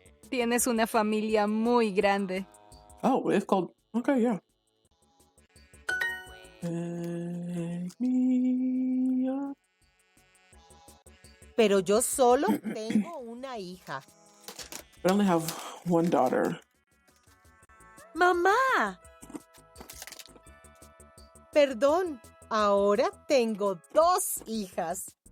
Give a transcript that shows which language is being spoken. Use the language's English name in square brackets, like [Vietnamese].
[Spanish] Tienes una familia muy grande. [English] Oh, it's called. Okay, yeah. Take me up. [Spanish] Pero yo solo tengo una hija. [English] I only have one daughter. [Spanish] ¡Mamá! Perdón, ahora tengo 2 hijas.